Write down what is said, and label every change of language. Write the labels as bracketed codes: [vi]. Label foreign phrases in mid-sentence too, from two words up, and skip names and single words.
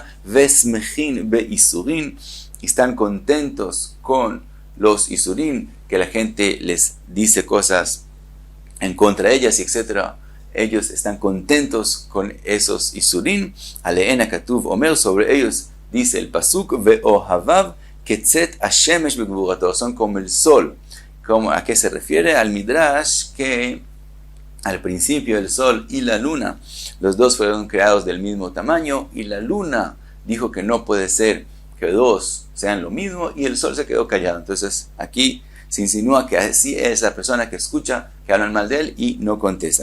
[he] ושמחין ביסורין, [es] y están contentos con los isurin, que la gente les dice cosas en contra de ellas, y etc. Ellos están contentos con esos isurin. [he] עליהן הכתוב אומר, [es] sobre ellos dice el pasuk, [he] ואוהביו כצאת השמש בגבורתו, [es] son como el sol. ¿A qué se refiere? Al Midrash que al principio el sol y la luna, los dos fueron creados del mismo tamaño, y la luna dijo que no puede ser que dos sean lo mismo, y el sol se quedó callado. Entonces aquí se insinúa que así es la persona que escucha que hablan mal de él y no contesta.